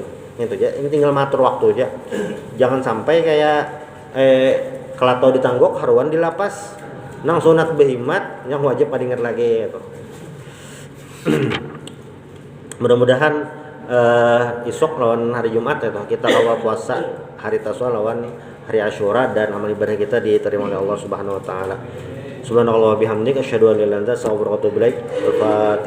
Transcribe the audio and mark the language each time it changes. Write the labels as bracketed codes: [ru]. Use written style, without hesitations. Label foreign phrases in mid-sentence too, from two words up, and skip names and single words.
[bjn] Itu aja, ini tinggal matur waktu aja. Jangan sampai kayak kelato ditanggok haruan dilapas nang sunat behimat yang wajib padingat lagi gitu. [id] Mudah-mudahan isok lawan hari Jumat itu kita awal puasa hari Taswa lawan hari Asyura dan amal ibadah kita diterima oleh Allah [ar] سبحانه وتعالى. سبحان الله وبحمدك أشهد أن لا إله إلا أنت أستغفرك وأتوب إليك.